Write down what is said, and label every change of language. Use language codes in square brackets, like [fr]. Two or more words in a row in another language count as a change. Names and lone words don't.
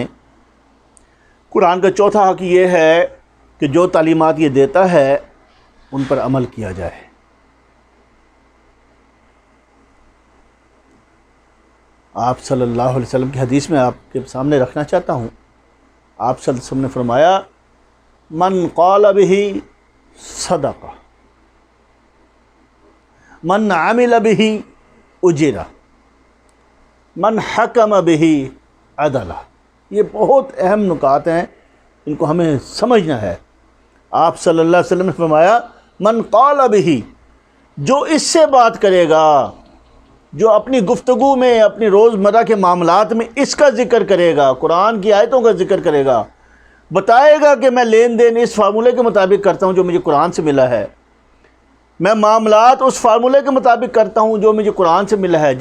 [ur] قرآن کا چوتھا حق یہ ہے کہ جو تعلیمات یہ دیتا ہے ان پر عمل کیا جائے۔ آپ [ar] صلی اللہ علیہ وسلم [ur] کی حدیث میں آپ کے سامنے رکھنا چاہتا ہوں۔ آپ [ar] صلی اللہ علیہ وسلم [ur] نے فرمایا، [ar] من قال به صدق، من عمل به اجر، من حکم به عدل۔ [ur] یہ بہت اہم نکات ہیں، ان کو ہمیں سمجھنا ہے۔ آپ [ar] صلی اللہ علیہ وسلم [ur] نے فرمایا، [ar] من قال به، [ur] جو اس سے بات کرے گا، جو اپنی گفتگو میں، اپنی روزمرہ کے معاملات میں اس کا ذکر کرے گا، قرآن کی آیتوں کا ذکر کرے گا، بتائے گا کہ میں لین دین اس فارمولے کے مطابق کرتا ہوں جو مجھے قرآن سے ملا ہے، میں معاملات اس فارمولے کے مطابق کرتا ہوں جو مجھے قرآن سے ملا ہے۔